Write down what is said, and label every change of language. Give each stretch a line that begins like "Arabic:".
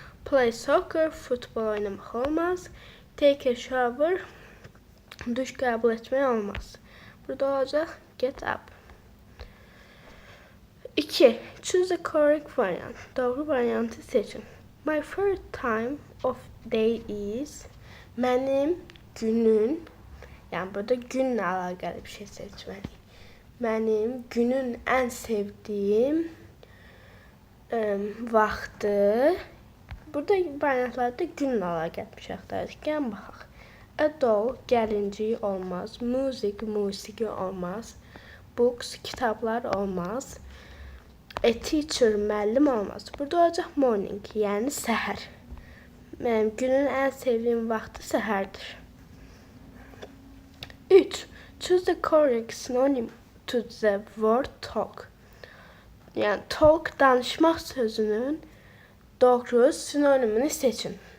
English: Play soccer,
Azerbaijani: futbol oynamaq olmaz.
English: Take a shower,
Azerbaijani: duş qəbul etmək olmaz. Burada olacaq
English: get up. 2. Choose the correct variant.
Azerbaijani: Doğru variantı seçin.
English: My favorite time of day is.
Azerbaijani: Mənim günün, yani burada günlə əlaqəli bir şey seçməliyik. Mənim günün ən sevdiyim vaxtı. Burada variantlarda günlə əlaqəli bir şey axtarırıq. Gəlin baxaq.
English: A doll,
Azerbaijani: gəlincik olmaz. Musiqi olmaz.
English: Books,
Azerbaijani: kitablar olmaz.
English: A teacher,
Azerbaijani: müəllim olmaz. Burada olacaq
English: morning,
Azerbaijani: yəni səhər. Mənim günün ən sevdiyim vaxtı səhərdir. 3.
English: Choose the correct synonym to the word talk.
Azerbaijani: Yəni
English: talk,
Azerbaijani: danışmaq sözünün doğru sinonimini seçin.